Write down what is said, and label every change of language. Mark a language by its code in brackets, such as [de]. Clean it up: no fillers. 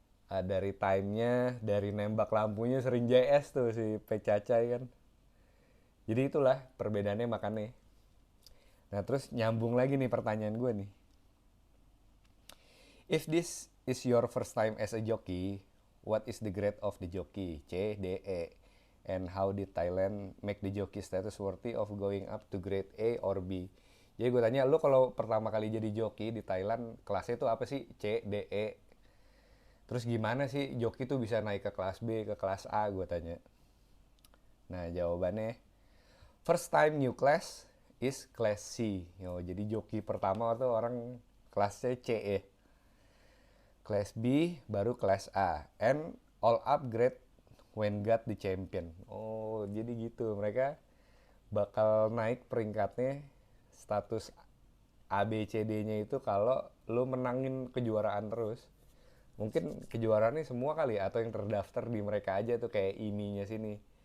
[id] Dari timenya, dari nembak lampunya sering JS tuh si Pek Cacai kan. Jadi itulah perbedaannya makanya. Nah terus nyambung lagi nih pertanyaan gue nih. [en] If this is your first time as a jockey, what is the grade of the jockey? C, D, E. And how did Thailand make the jockey status worthy of going up to grade A or B? [id] Jadi gue tanya, lu kalau pertama kali jadi jockey di Thailand, kelasnya itu apa sih? C, D, E. Terus gimana sih joki tuh bisa naik ke kelas B, ke kelas A, gue tanya. Nah jawabannya, [en] first time new class is class C. [id] Jadi joki pertama tuh orang kelasnya C ya. Kelas B baru kelas A. [en] And all upgrade when got the champion. [id] Oh jadi gitu, mereka bakal naik peringkatnya status A, B, C, D-nya itu kalau lu menangin kejuaraan terus. Mungkin kejuaraannya semua kali atau yang terdaftar di mereka aja tuh kayak IMI-nya sini.